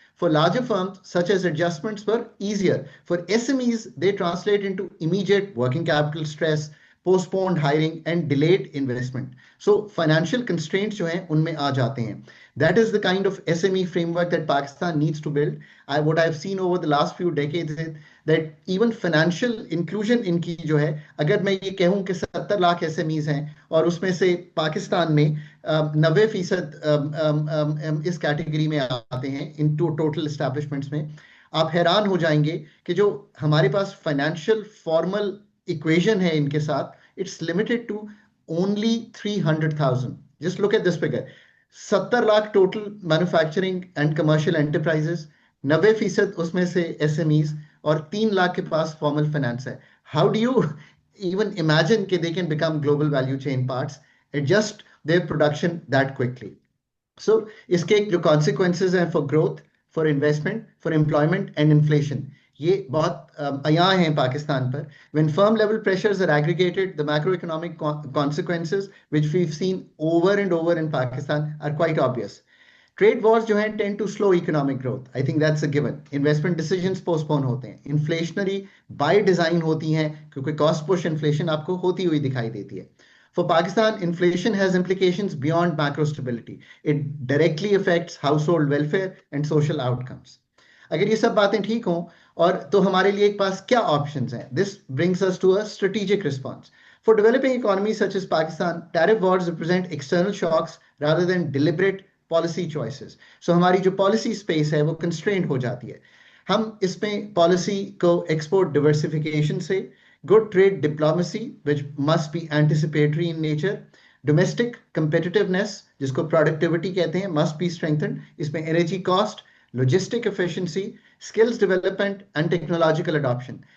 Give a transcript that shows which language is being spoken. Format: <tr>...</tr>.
<en>For larger firms, such as adjustments were easier. For SMEs, they translate into immediate working capital stress, postponed hiring, and delayed investment. So financial constraints</en> <hi>jo hain unme aa jate hain.</hi> <en>That is the kind of SME framework that Pakistan needs to build. What I've seen over the last few decades is that even financial inclusion</en> <hi>इनकी जो है, अगर मैं ये कहूँ कि 70 lakh SMEs हैं और उसमें से पाकिस्तान में 90% इस कैटेगरी में आते हैं इन टोटल एस्टैब्लिशमेंट्स में, आप हैरान हो जाएंगे कि जो हमारे पास फाइनेंशियल फॉर्मल इक्वेशन है इनके साथ,</hi> <en>It's limited to only 300,000. Just look at this figure.</en> <hi>70 lakh</hi> <en>total manufacturing and commercial enterprises,</en> <hi>90% उसमें से SMEs, और 3 लाख के पास फॉर्मल फाइनेंस है.</hi> <en>How do you even imagine कि they can become global value chain parts, adjust their production that quickly?</en> <hi>सो इसके जो consequences हैं</hi> <en>for growth, for investment, for employment and inflation,</en> <hi>ये बहुत अयां हैं पाकिस्तान पर.</hi> <en>When firm level pressures are aggregated, the macroeconomic consequences which we've seen over and over in Pakistan are quite obvious. Trade wars</en> <hi>जो हैं</hi> <en>tend to slow economic growth. I think that's a given. Investment decisions postpone</en> <hi>होते हैं.</hi> <en>Inflationary by design</en> <hi>होती हैं क्योंकि</hi> <en>cost push inflation</en> <hi>आपको होती हुई दिखाई देती है.</hi> <en>For Pakistan, inflation has implications beyond macro stability. It directly affects household welfare and social outcomes.</en> <hi>अगर ये सब बातें ठीक हों और तो हमारे लिए एक पास क्या ऑप्शंस हैं?</hi> <en>This brings us to a strategic response. For developing economies such as Pakistan, tariff wars represent external shocks rather than deliberate policy choices.</en> <hi>So हमारी जो policy space है वो constrained हो जाती है. हम इसमें</hi> <en>policy को export diversification से, good trade diplomacy which must be anticipatory in nature, domestic competitiveness जिसको productivity कहते हैं must be strengthened. इसमें energy cost, logistic efficiency, skills development and technological adoption.</en>